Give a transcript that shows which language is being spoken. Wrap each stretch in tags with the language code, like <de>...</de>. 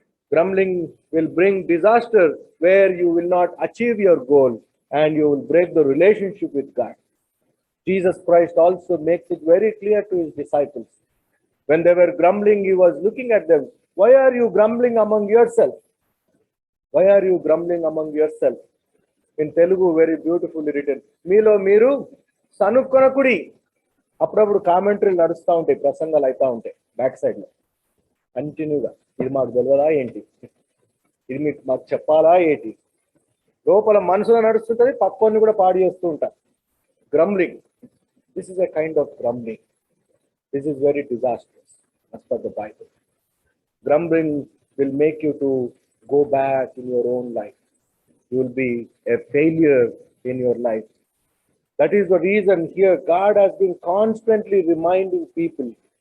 <en>Grumbling will bring disaster where you will not achieve your goal and you will break the relationship with God. Jesus Christ also makes it very clear to his disciples. When they were grumbling, he was looking at them. Why are you grumbling among yourself? Why are you grumbling among yourself? In Telugu, very beautifully written.</en> <te>Meelo meeru sanukonakudi. అప్పుడప్పుడు కామెంటరీలు నడుస్తూ ఉంటాయి, ప్రసంగాలు అవుతూ ఉంటాయి. Back side లో కంటిన్యూగా. ఇది మాకు తెలియదా ఏంటి, ఇది మీకు మాకు చెప్పాలా ఏంటి, లోపల మనసులో నడుస్తుంటది, పక్కోని కూడా పాడు చేస్తూ ఉంటారు.</te> <en>Grumbling, this is a kind of grumbling. This is very disastrous as per the Bible. Grumbling will make you to go back in your own life. You will be a failure in your life. That is the reason here God has been constantly reminding people.</en>